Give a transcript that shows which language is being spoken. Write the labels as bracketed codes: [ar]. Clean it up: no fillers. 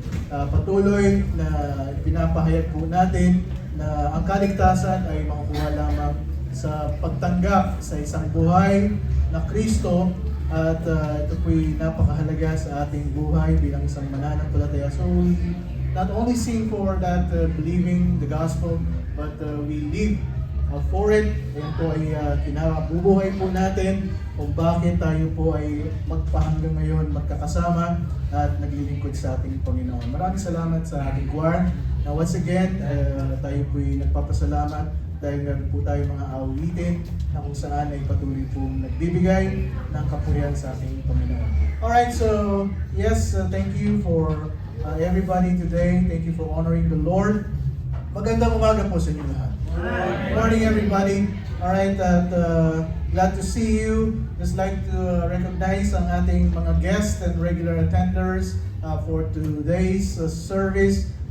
[tl] patuloy na pinapahayag po natin na ang kaligtasan ay makukuha lamang sa pagtanggap sa isang buhay na Kristo at ito po'y napakahalaga sa ating buhay bilang isang mananampalataya. [en] So we not only sing for that believing the gospel, but we live for it. [tl] Yan po ay kinabubuhay po natin kung bakit tayo po ay magpahanggang ngayon magkakasama at naglilingkod sa ating Panginoon. Maraming salamat sa ating choir. [en] Now once again, [tl] tayo po ay nagpapasalamat dahil meron po tayo mga awitin na kung saan ay patuloy pong nagbibigay ng kapurihan sa ating Panginoon. [en] Alright, so yes, thank you for everybody today. Thank you for honoring the Lord. [tl] Magandang umaga po sa inyo lahat. [en] Good morning everybody. Alright, glad to see you. Just like to recognize [tl] ang ating mga [en] guests and regular attenders for today's service.